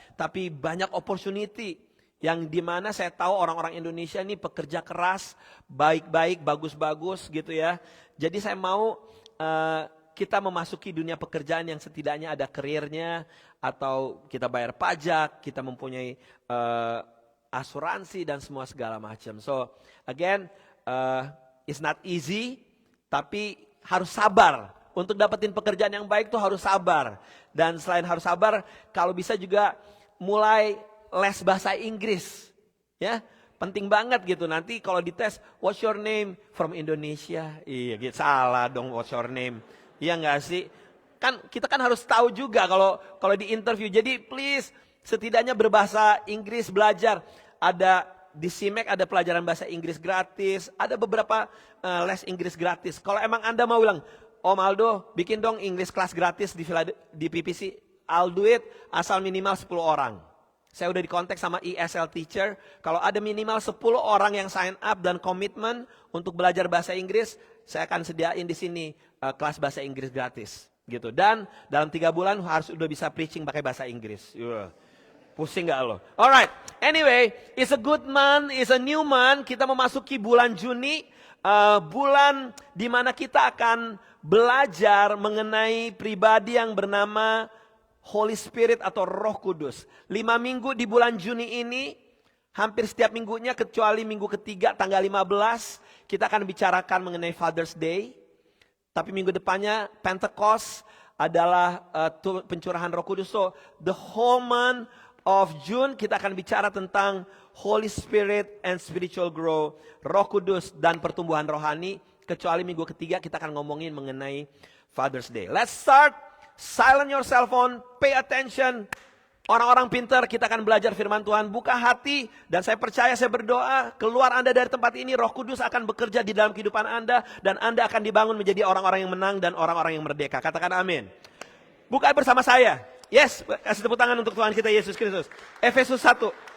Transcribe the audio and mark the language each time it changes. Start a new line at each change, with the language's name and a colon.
Indonesian: Tapi banyak opportunity yang dimana saya tahu orang-orang Indonesia ini pekerja keras, baik-baik, bagus-bagus gitu ya. Jadi saya mau kita memasuki dunia pekerjaan yang setidaknya ada karirnya, atau kita bayar pajak, kita mempunyai asuransi dan semua segala macam.
English: So again, it's not easy,
Indonesian: tapi harus sabar. Untuk dapetin pekerjaan yang baik tuh harus sabar. Dan selain harus sabar, kalau bisa juga mulai les bahasa Inggris. Ya, Penting banget gitu. Nanti kalau dites,
English: what's your name? From Indonesia.
Indonesian: Iya gitu, salah dong
English: what's your name.
Indonesian: Iya nggak sih? Kan kita kan harus tahu juga kalau di interview. Jadi please setidaknya berbahasa Inggris, belajar. Ada di CIMEK ada pelajaran bahasa Inggris gratis. Ada beberapa les Inggris gratis. Kalau emang Anda mau bilang, Om Aldo bikin dong English class gratis di PPC.
English: I'll do it
Indonesian: asal minimal 10 orang. Saya udah dikontak sama ESL teacher. Kalau ada minimal 10 orang yang sign up dan komitmen untuk belajar bahasa Inggris, saya akan sediain di sini kelas bahasa Inggris gratis. Gitu. Dan dalam 3 bulan harus udah bisa preaching pakai bahasa Inggris. Pusing gak lo?
English: Alright, anyway, it's a good month, it's a new month.
Indonesian: Kita memasuki bulan Juni, bulan dimana kita akan belajar mengenai pribadi yang bernama Holy Spirit atau Roh Kudus. 5 minggu di bulan Juni ini, hampir setiap minggunya kecuali minggu ketiga tanggal 15, kita akan bicarakan mengenai Father's Day. Tapi minggu depannya Pentecost adalah pencurahan Roh Kudus.
English: So the whole month of June
Indonesian: kita akan bicara tentang
English: Holy Spirit and spiritual growth,
Indonesian: Roh Kudus dan pertumbuhan rohani. Kecuali minggu ketiga kita akan ngomongin mengenai Father's Day.
English: Let's start. Silent your cell phone, pay attention.
Indonesian: Orang-orang pintar, kita akan belajar firman Tuhan. Buka hati, dan saya percaya, saya berdoa, keluar Anda dari tempat ini, Roh Kudus akan bekerja di dalam kehidupan Anda, dan Anda akan dibangun menjadi orang-orang yang menang dan orang-orang yang merdeka. Katakan amin. Buka bersama saya. Yes, kasih tepuk tangan untuk Tuhan kita Yesus Kristus. Efesus 1.